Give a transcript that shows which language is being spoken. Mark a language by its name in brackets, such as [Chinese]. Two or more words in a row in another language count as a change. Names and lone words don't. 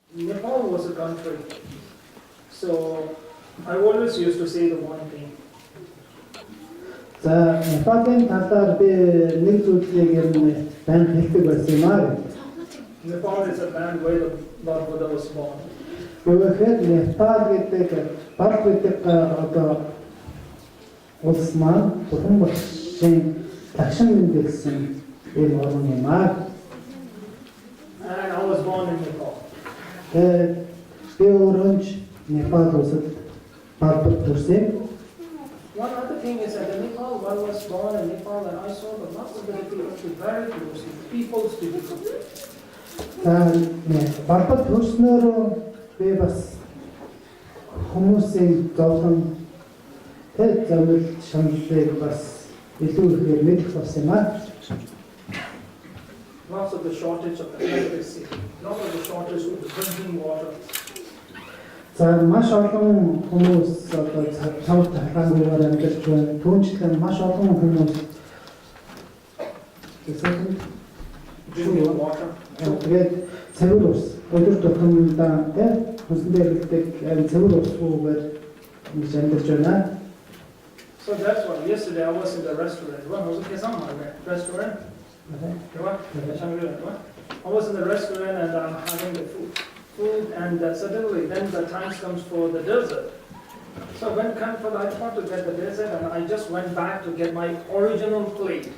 [English] Nepal was a country. So I always used to say the one thing. [Mongolian] За Непалийн талаар би нэг зүйлийг ер нь байн хэлдэг байсан юм аа. [English] Nepal is a land where the Lord Buddha was born. [Mongolian] Гэхдээ Непал гэдэг баг гэдэг одоо улс маань Бурхан болсын тагшин мэндэлсэн ийм орн юм аа. [English] And I was born in Nepal. [Mongolian] Би өөрөө Непал улсад багт төрсөн. [English] One other thing is that in Nepal, one was born in Nepal, and I saw the possibility of the very close people's difficulty. [Mongolian] Багт төрснөөр би бас хүмүүсийн зовлон тэр зөвлөл шаналлыг бас илүү ихээр мэдэх болсон юм аа. [English] Lots of the shortage of the electricity, lots of the shortage of the drinking water. [Mongolian] За маш олон хүмүүс одоо цав тахлагаар амьдарч байна. Түүнчлэн маш олон хүмүүс [English] Drinking water. [Mongolian] тэгээд цэвэр ус өдөр тутамдаа тийм хүнсэн дээр үлдэх цэвэр усгүйгээр ингэж амьдарч байна. [English] So that's why yesterday I was in the restaurant. I was in the restaurant. I was in the restaurant and I'm having the food and suddenly then the time comes for the dessert. So when come for I thought to get the dessert and I just went back to get my original plate.